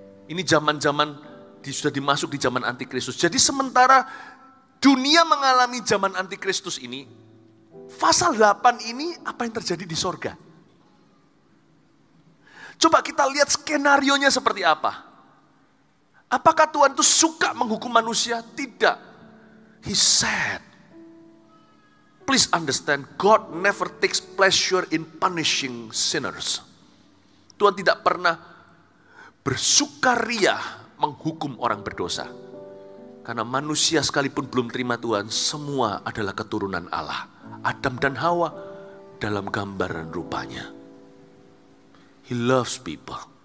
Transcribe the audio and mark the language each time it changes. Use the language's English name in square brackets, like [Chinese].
[Indonesian] Ini zaman-zaman sudah dimasuk di zaman antikristus. Jadi sementara dunia mengalami zaman antikristus ini, pasal 8 ini apa yang terjadi di sorga? Coba kita lihat skenarionya seperti apa. Apakah Tuhan itu suka menghukum manusia? Tidak. [English] He said, please understand, God never takes pleasure in punishing sinners. [Indonesian] Tuhan tidak pernah bersukaria menghukum orang berdosa. Karena manusia sekalipun belum terima Tuhan, semua adalah keturunan Allah. Adam dan Hawa dalam gambaran rupanya. [English] He loves people.